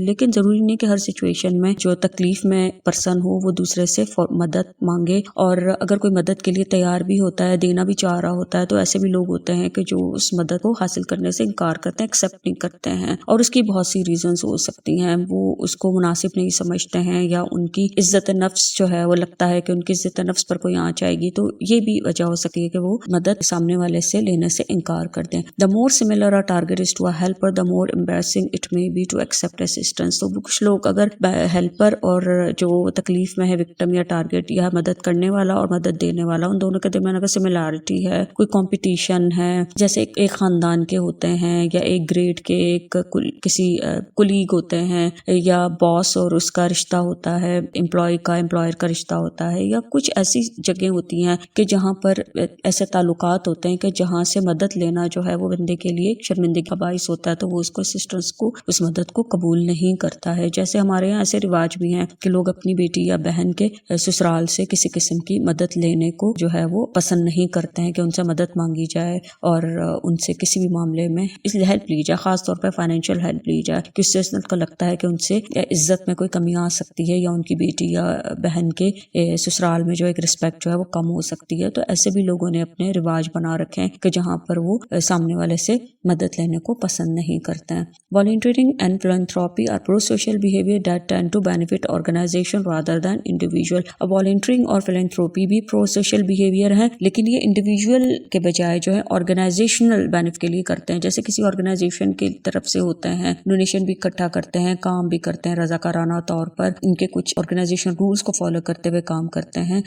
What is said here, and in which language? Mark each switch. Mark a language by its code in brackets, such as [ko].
[ur] لیکن ضروری نہیں کہ ہر سچویشن میں جو تکلیف میں پرسن ہو وہ دوسرے سے مدد مانگے, اور اگر کوئی مدد کے لیے تیار بھی ہوتا ہے, دینا بھی چاہ رہا ہوتا ہے, تو ایسے بھی لوگ ہوتے ہیں کہ جو اس مدد کو حاصل کرنے سے انکار کرتے ہیں, ایکسیپٹ نہیں کرتے ہیں, اور اس کی بہت سی ریزنز ہو سکتی ہیں. وہ اس کو مناسب نہیں سمجھتے ہیں یا ان کی عزت نفس جو ہے وہ لگتا ہے کہ ان کی عزت نفس پر کوئی آنچ آئے گی, تو یہ بھی وجہ ہو سکتی ہے کہ وہ مدد سامنے والے سے لینے سے انکار کر دیں. [en] The more similar a target is to a helper, the more embarrassing it may be to accept assistance. [ur] تو کچھ لوگ اگر ہیلپر اور جو تکلیف میں ہے وکٹم یا ٹارگیٹ یا مدد کرنے والا اور مدد دینے والا ان دونوں کے درمیان اگر سملیرٹی ہے, کوئی کمپٹیشن ہے, جیسے ایک خاندان کے ہوتے ہیں یا ایک گریڈ کے ایک کسی کولیگ ہوتے ہیں یا باس اور اس کا رشتہ ہوتا ہے, امپلائی کا امپلائر کا رشتہ ہوتا ہے, یا کچھ ایسی جگہیں ہوتی ہیں کہ جہاں پر ایسے تعلقات ہوتے ہیں کہ جہاں سے مدد لینا جو ہے وہ بندے کے لیے شرمندگی کا باعث ہوتا ہے, تو وہ اس کو اسسٹنس کو اس مدد کو قبول نہیں کرتا ہے. جیسے ہمارے یہاں ایسے رواج بھی ہیں کہ لوگ اپنی بیٹی یا بہن کے سسرال سے کسی قسم کی مدد لینے کو جو ہے وہ پسند نہیں کرتے ہیں کہ ان سے مدد مانگی جائے اور ان سے کسی بھی معاملے میں اس لیے ہیلپ لی جائے, خاص طور پہ فائنینشیل ہیلپ لی جائے, کہ اس سے کو لگتا ہے کہ ان سے عزت میں کوئی کمی آ سکتی ہے یا ان کی بیٹی یا بہن کے سسرال میں جو ایک رسپیکٹ جو ہے وہ کم ہو سکتی ہے. تو ایسے بھی لوگوں نے اپنے رواج بنا رکھے ہیں کہ جہاں پر وہ سامنے والے سے مدد لینے کو پسند نہیں کرتے ہیں. [en] Volunteering and philanthropy are pro-social behavior that tend to benefit organization rather than individual. [ur] اب volunteering اور philanthropy بھی pro-social behavior ہے, لیکن یہ انڈیویجول کے بجائے جو ہے آرگنائزیشنل بینیفٹ کے لیے کرتے ہیں. جیسے کسی آرگنائزیشن کی طرف سے ہوتے ہیں, ڈونیشن بھی اکٹھا کرتے ہیں, کام بھی کرتے ہیں رضاکارانہ طور پر, ان کے کچھ آرگنائزیشن رولز کو فالو کرتے ہوئے کام کرتے ہیں.